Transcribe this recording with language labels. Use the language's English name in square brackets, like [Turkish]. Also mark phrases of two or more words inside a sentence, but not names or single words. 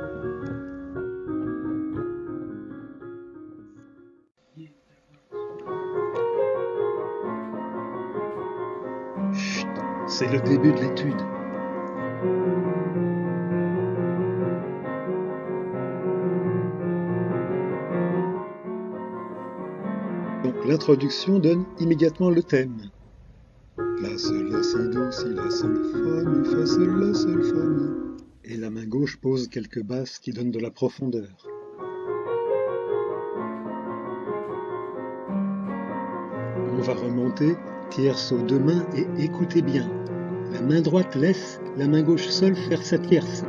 [French] Chut, c'est le début de l'étude. Donc l'introduction donne immédiatement le thème. La sol, la si, do, si, la sol, fa, mi, fa, sol, la sol, fa, mi. Et la main gauche pose quelques basses qui donnent de la profondeur. On va remonter, tierce aux deux mains et écoutez bien. La main droite laisse, la main gauche sol faire sa tierce.